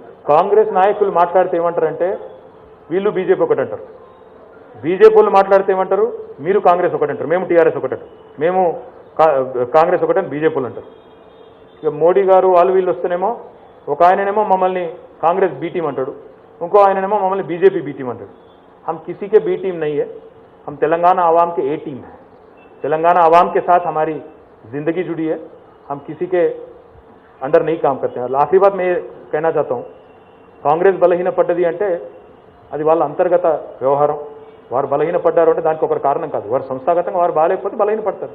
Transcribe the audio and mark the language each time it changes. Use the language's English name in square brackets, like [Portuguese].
[Telugu] కాంగ్రెస్ నాయకులు మాట్లాడితే ఏమంటారంటే వీళ్ళు బీజేపీ ఒకటి అంటారు, బీజేపీ వాళ్ళు మాట్లాడితే ఏమంటారు మీరు కాంగ్రెస్ ఒకటి అంటారు, మేము టీఆర్ఎస్ ఒకటి అంటారు, మేము కాంగ్రెస్ ఒకటి అని బీజేపీ వాళ్ళు అంటారు. ఇక మోడీ గారు వాళ్ళు వీళ్ళు వస్తేనేమో ఒక ఆయననేమో మమ్మల్ని కాంగ్రెస్ బీ టీం అంటాడు, ఇంకో ఆయననేమో మమ్మల్ని బీजेपी बी टीम अंటాడు. [Hindi] हम किसी के बी टीम नहीं है, हम तेलंगाना आवाम के ए टीम है. तेलंगाना आवाम के साथ हमारी जिंदगी जुड़ी है, हम किसी के अंडर नहीं काम करते हैं. आखिरी बात मैं कहना चाहता हूँ, [Telugu] కాంగ్రెస్ బలహీనపడ్డది అంటే అది వాళ్ళ అంతర్గత వ్యవహారం. వారు బలహీనపడ్డారు అంటే దానికి ఒక కారణం కాదు, వారు సంస్థాగతంగా వారు బాగాలేకపోతే బలహీనపడతారు.